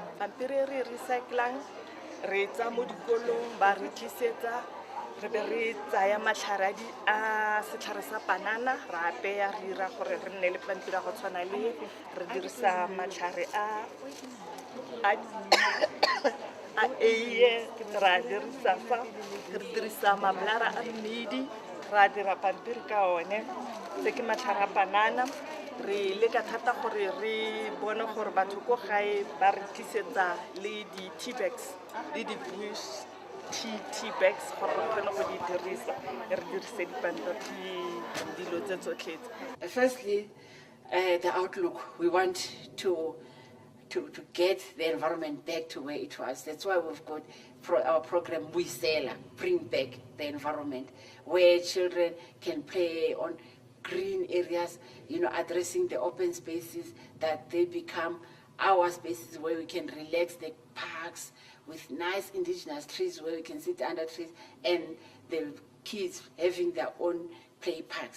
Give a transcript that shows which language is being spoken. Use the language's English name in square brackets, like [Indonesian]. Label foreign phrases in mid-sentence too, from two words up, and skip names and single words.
[Tswana] Pampiri e re recyclang re tsa mo dikolong ba re tlisetsa re be re tsaya matlhare a setlhare sa panana ra apeya re ira gore re nne le pampiri go tshwana le re dirisa matlhare a eiye ra dirisa fa re dirisa mablara a mmidi ra dira pampiri ka one se ke matlhare a panana. Re le ka thata gore re bone gore batho ko gae ba re tlisetsa le di [English] tea bags [Tswana] le di [English] bush tea bags [Tswana] gore re kgone go di dirisa re dirise dilo tse tsotlhe. [English] Firstly, the outlook. We want to get the environment back to where it was. That's why we've got our program Wisela, Bring Back the Environment, where children can play on green areas, addressing the open spaces, that they become our spaces where we can relax, the parks with nice indigenous trees where we can sit under trees, and the kids having their own play parks.